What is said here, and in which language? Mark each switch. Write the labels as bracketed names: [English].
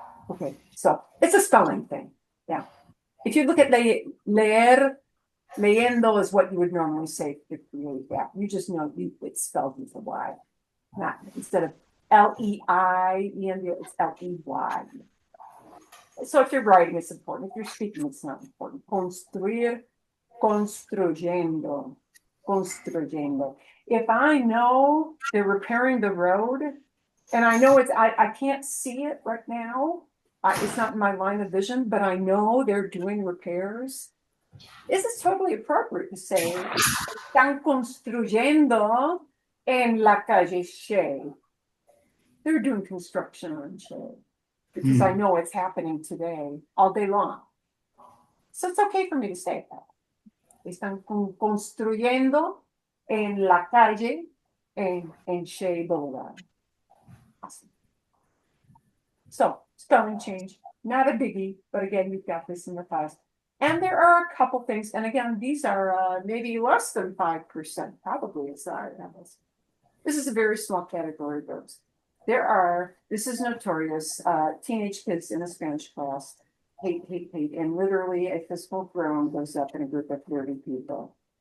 [English] Okay, so it's a spelling thing, yeah. If you look at leer, leyendo is what you would normally say to create that. You just know it's spelled with a Y, not instead of L-E-I-E-N-D, it's L-E-Y. So if you're writing, it's important. If you're speaking, it's not important. [Spanish] Construir, construyendo, construyendo. [English] If I know they're repairing the road, and I know I can't see it right now, it's not in my line of vision, but I know they're doing repairs. This is totally appropriate to say, [Spanish] están construyendo en la calle Shea. [English] They're doing construction on Shea because I know it's happening today, all day long. So it's okay for me to say that. [Spanish] Están construyendo en la calle en Shea Boulevard. [English] Awesome. So spelling change, not a biggie, but again, you've got this in the past. And there are a couple things, and again, these are maybe less than 5%, probably it's This is a very small category of verbs. This is notorious, teenage kids in a Spanish class hate, and literally a physical groan goes up in a group of 30 people.